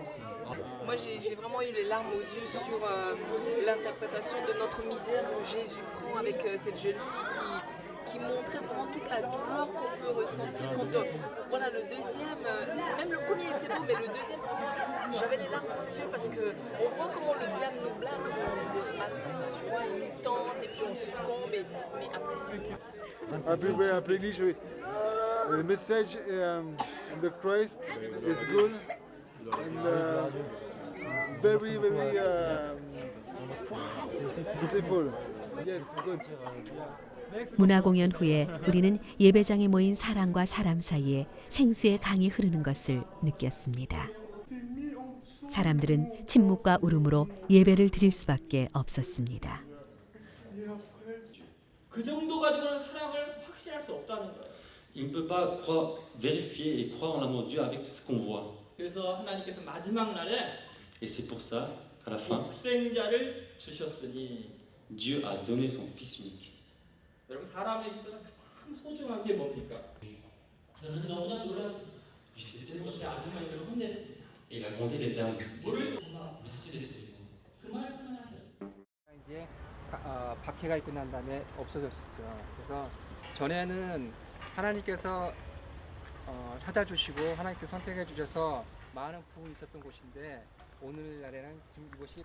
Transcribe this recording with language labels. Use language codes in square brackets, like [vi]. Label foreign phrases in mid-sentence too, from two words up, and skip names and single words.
[fr] Moi, j'ai vraiment eu les larmes aux yeux sur l'interprétation de notre misère que Jésus prend avec cette jeune fille qui montrait vraiment toute la douleur qu'on peut ressentir quand voilà, le deuxième, même le premier était beau, mais le deuxième vraiment, j'avais les larmes aux yeux parce que on voit comment le diable nous blague, comme on disait ce matin, tu vois, il nous tente et puis on succombe, mais après c'est lui qui succombe. Après l'Église, oui. [en] The message in the Christ is good and very beautiful. Yes, good. [ko] 문화공연 후에 우리는 예배장에 모인 사람과 사람 사이에 생수의 강이 흐르는 것을 느꼈습니다. 사람들은 침묵과 울음으로 예배를 드릴 수밖에 없었습니다. 그 정도 가지고는 사랑을 확신할 수 없다는 거예요. [fr] Il ne peut pas vérifier et croire en l'amour de Dieu avec ce qu'on voit. [ko] 그래서 하나님께서 마지막 날에 [fr] Et c'est pour ça qu'à la fin, [ko] 독생자를 주셨으니 [fr] Dieu a donné son Fils unique. [ko] 여러분 사람에게 있어서 참 소중한 게 뭡니까? 저는 너무나 놀랐습니다. 그때 아주머니를 혼냈습니다. [fr] Il a grondé les dames. [ko] 물을 그 이제 박해가 있고 난 다음에 없어졌었죠. 그래서 전에는 하나님께서 찾아주시고 하나님께서 선택해 주셔서 많은 부흥이 있었던 곳인데 오늘날에는 지금 이곳이